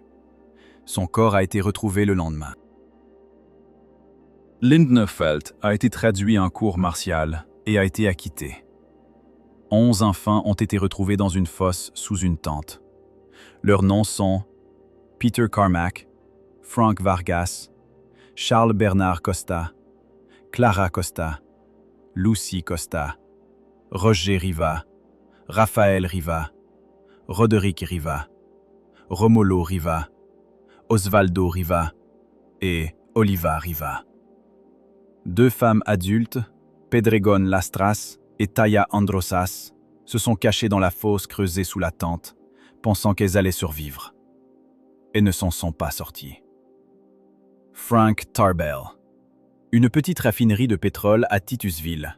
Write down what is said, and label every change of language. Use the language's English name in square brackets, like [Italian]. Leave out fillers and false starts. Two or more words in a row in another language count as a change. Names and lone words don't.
[French] Son corps a été retrouvé le lendemain. Linnerfelt a été traduit en cour martiale et a été acquitté. 11 enfants ont été retrouvés dans une fosse sous une tente. Leurs noms sont Peter Carmack, Frank Vargas, Charles Bernard Costa, Clara Costa, Lucy Costa, Roger Riva, Raphaël Riva, Roderick Riva, Romolo Riva, Osvaldo Riva et Oliva Riva. 2 femmes adultes, Pedregon Lastras et Taya Androsas, se sont cachées dans la fosse creusée sous la tente, pensant qu'elles allaient survivre. Et ne s'en sont pas sorties. Frank Tarbell, une petite raffinerie de pétrole à Titusville.